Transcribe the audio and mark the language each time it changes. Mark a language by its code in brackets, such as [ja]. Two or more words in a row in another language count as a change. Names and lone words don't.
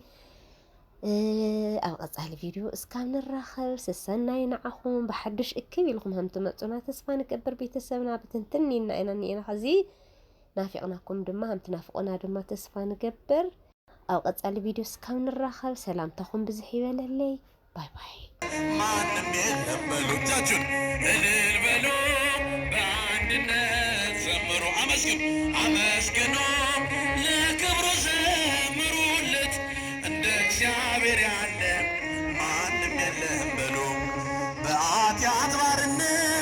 [ti] ኣብ ቀጻሊ ቪድዮ እስካብ ንራኸብ ሰናይ ንዓኹም ብሓድሽ እክብ ኢልኩም ከም ትመፁና ተስፋ ንገብር ቤተሰብና ብትንትን ኢና ኒአና ሕዚ ናፊቕናኩም ድማ ከም ትናፍቁና ድማ ተስፋ ንገብር ኣብ ቀጻሊ ቪድዮ እስካብ ንራኸብ ሰላምታኹም ብዝሕ ይበለለይ [en] bye bye [am] ማንም የለም በሉ እጃችሁን እልል በሉ በአንድነት ዘምሩ አመስግኑ ለክብሩ ዘምሩለት እንደ እግዚአብሔር ያለ ማንም የለም በሉ በኃጢአት ባርነት